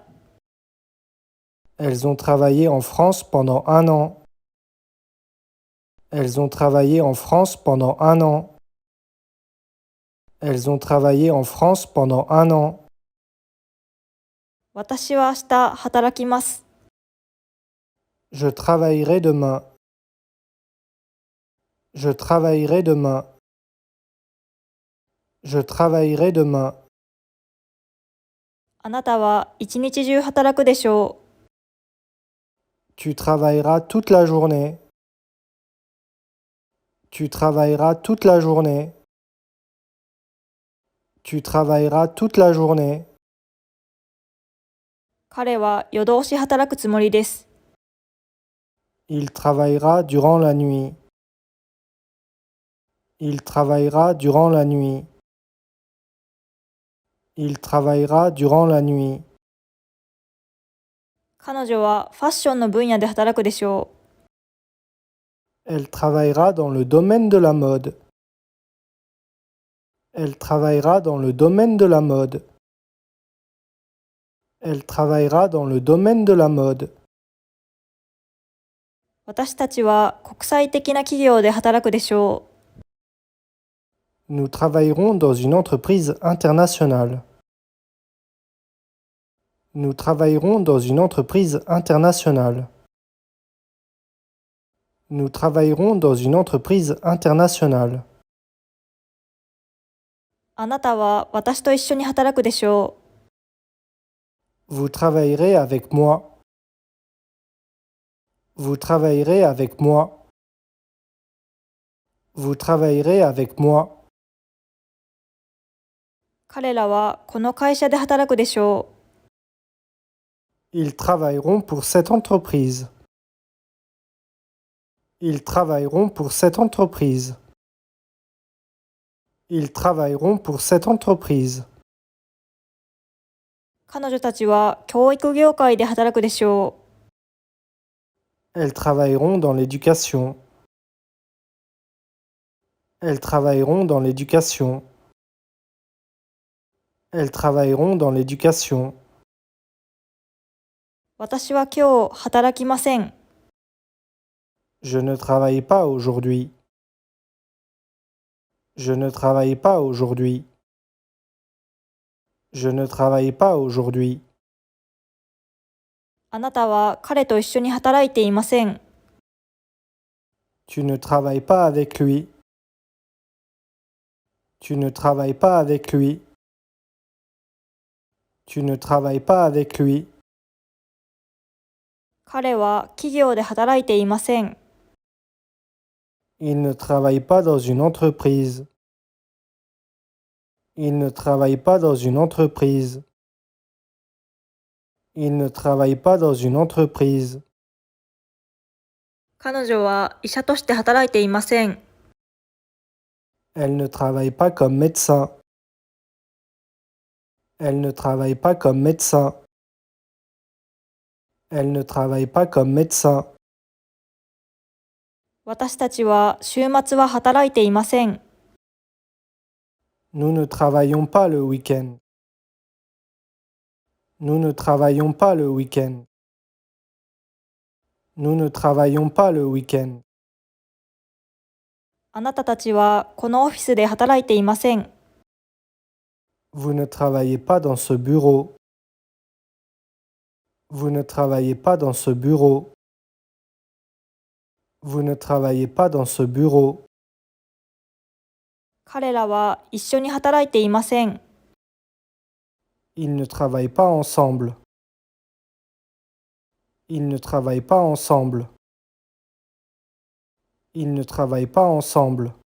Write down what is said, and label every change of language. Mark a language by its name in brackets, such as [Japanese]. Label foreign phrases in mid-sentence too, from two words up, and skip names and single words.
[French] Elles ont travaillé en France pendant 1 an. Elles ont travaillé en France pendant 1 an. Elles ont travaillé en France pendant 1 an. [Japanese] 私は明日働きます。 [French] Je travaillerai demain. Je travaillerai demain. Je travaillerai demain. [Japanese] あなたは一日中働くでしょう。 [French] Tu travailleras toute la journée. Tu travailleras toute la journée. Tu travailleras toute la journée. [Japanese] 彼は夜通し働くつもりです。 [French] Il travaillera durant la nuit. Il travaillera durant la nuit. Il travaillera durant la nuit. [Japanese] 彼女はファッションの分野で働くでしょう。 [French] Elle travaillera dans le domaine de la mode. Elle travaillera dans le domaine de la mode. Elle travaillera dans le domaine de la mode. [Japanese] 私たちは国際的な企業で働くでしょう。 [French] Nous travaillerons dans une entreprise internationale. Nous travaillerons dans une entreprise internationale. Nous travaillerons dans une entreprise internationale. [Japanese] あなたは私と一緒に働くでしょう。 [French] Vous travaillerez avec moi. Vous travaillerez avec moi. Vous travaillerez avec moi. [Japanese] 彼らはこの会社で働くでしょう。 [French] Ils travailleront pour cette entreprise. Ils travailleront pour cette entreprise. Ils travailleront pour cette entreprise. [Japanese] 彼女たちは教育業界で働くでしょう。 [French] Elles travailleront dans l'éducation. Elles travailleront dans l'éducation. Elles travailleront dans l'éducation. [Japanese] 私は今日働きません。 [French] Je ne travaille pas aujourd'hui. Je ne travaille pas aujourd'hui. Je ne travaille pas aujourd'hui. [Japanese] あなたは彼と一緒に働いていません。 [French] Tu ne travailles pas avec lui. Tu ne travailles pas avec lui. Tu ne travailles pas avec lui. [Japanese] 彼は企業で働いていません。 [French] Il ne travaille pas dans une entreprise. Il ne travaille pas dans une entreprise. Il ne travaille pas dans une entreprise. [Japanese] 彼女は医者として働いていません。 [French] Elle ne travaille pas comme médecin. Elle ne travaille pas comme médecin. Elle ne travaille pas comme médecin. [Japanese] 私たちは週末は働いていません。 [French] Nous ne travaillons pas le week-end. Nous ne travaillons pas le week-end. Nous ne travaillons pas le week-end. [Japanese] あなたたちはこのオフィスで働いていません。 [French] Vous ne travaillez pas dans ce bureau. Vous ne travaillez pas dans ce bureau. Vous ne travaillez pas dans ce bureau. [Japanese] 彼らは一緒に働いていません。 [French] Ils ne travaillent pas ensemble. Ils ne travaillent pas ensemble. Ils ne travaillent pas ensemble.